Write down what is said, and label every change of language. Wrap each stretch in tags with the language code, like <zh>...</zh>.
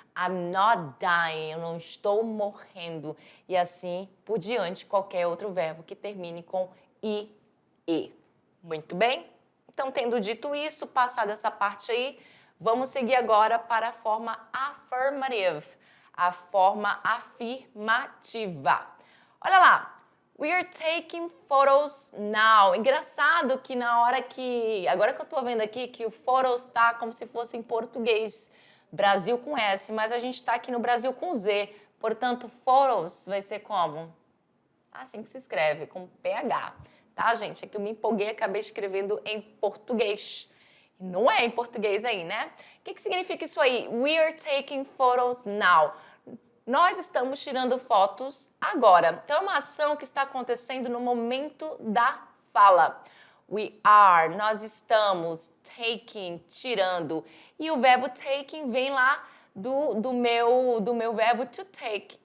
<en>I'm not dying,</en> <pt>eu não estou morrendo. E assim por diante, qualquer outro verbo que termine com i, e. Muito bem? Então, tendo dito isso, passada essa parte aí, vamos seguir agora para a forma affirmative, a forma afirmativa. Olha lá.</pt> <en>We are taking photos now.</en> <pt>Engraçado que na hora que... Agora que eu tô vendo aqui que o photos tá como se fosse em português. Brasil com S, mas a gente tá aqui no Brasil com Z. Portanto, photos vai ser como? Assim que se escreve, com PH. Tá, gente? É que eu me empolguei e acabei escrevendo em português. Não é em português aí, né? O que significa isso aí?</pt> <en>We are taking photos now.</en> <pt>Nós estamos tirando fotos agora. Então, é uma ação que está acontecendo no momento da fala.</pt> <en>We are,</en> <pt>nós estamos, taking, tirando. E o verbo taking vem lá do meu verbo to take.</pt>